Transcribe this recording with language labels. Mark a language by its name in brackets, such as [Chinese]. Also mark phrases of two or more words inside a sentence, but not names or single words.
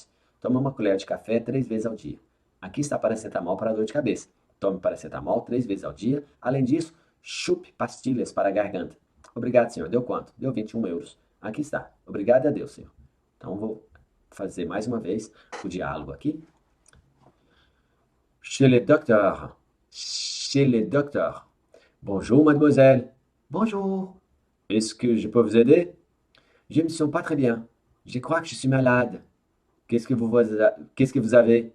[Portuguese] Tome uma colher de café 3 vezes ao dia. Aqui está paracetamol para dor de cabeça. Tome paracetamol 3 vezes ao dia. Além disso, chupe pastilhas para a garganta. Obrigado, senhor. Deu quanto? Deu 21 €. Aqui está. Obrigado a Deus, senhor. Então, vou fazer mais uma vez o diálogo aqui. [French] Chez le docteur. Chez le docteur. Bonjour, mademoiselle. Bonjour. Est-ce que je peux vous aider? Je ne me sens pas très bien. Je crois que je suis malade. Qu'est-ce que vous avez?